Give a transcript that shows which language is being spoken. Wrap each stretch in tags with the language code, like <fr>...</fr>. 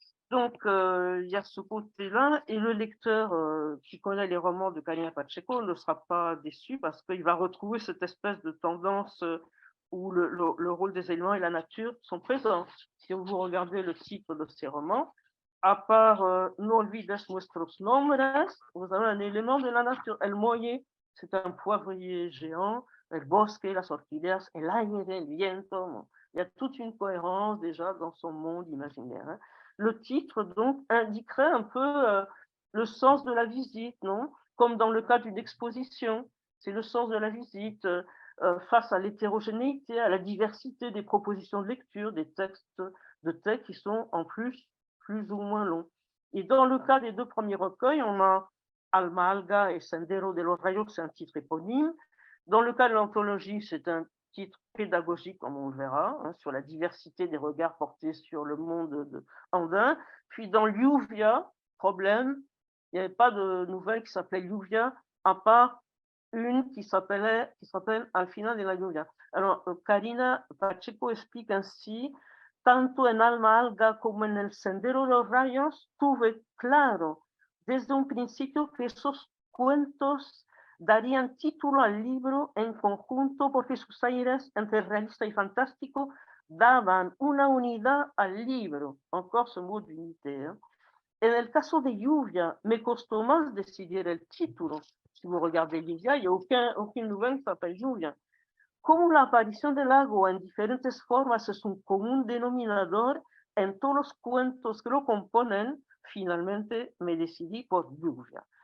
<fr>Donc, il y a ce côté-là, et le lecteur qui connaît les romans de Karina Pacheco ne sera pas déçu parce qu'il va retrouver cette espèce de tendance où le rôle des éléments et la nature sont présents. Si vous regardez le titre de ces romans, à part No olvides nuestros nombres, vous avez un élément de la nature. El Molle, c'est un poivrier géant, el bosque, las orquídeas, el aire, el viento. Il y a toute une cohérence déjà dans son monde imaginaire, hein. Le titre, donc, indiquerait un peu le sens de la visite, non? Comme dans le cas d'une exposition, c'est le sens de la visite face à l'hétérogénéité, à la diversité des propositions de lecture, des textes qui sont en plus ou moins longs. Et dans le cas des deux premiers recueils, on a Alma Alga et Sendero de los Rayos, c'est un titre éponyme. Dans le cas de l'anthologie, c'est un titre pédagogique, comme on le verra, hein, sur la diversité des regards portés sur le monde andin. Puis dans Lluvia, problème, il n'y avait pas de nouvelle qui s'appelait Lluvia, à part une qui s'appelle Al final de la lluvia. Alors, Karina Pacheco explique ainsi:</fr> <es>tanto en Alma Alga como en el Sendero de los Rayos tuve claro desde un principio que esos cuentos darían título al libro en conjunto porque sus aires entre realista y fantástico daban una unidad al libro.</es> <fr>Encore ce mot d'unité, hein.</fr> <es>En el caso de Lluvia, me costó más decidir el título.</es> <fr>Si vous regardez Lluvia, il n'y a aucune nouvelle qui s'appelle Lluvia.</fr> <es>Como la aparición del agua en diferentes formas es un común denominador en todos los cuentos que lo componen, finalmente me decidí por Lluvia.</es>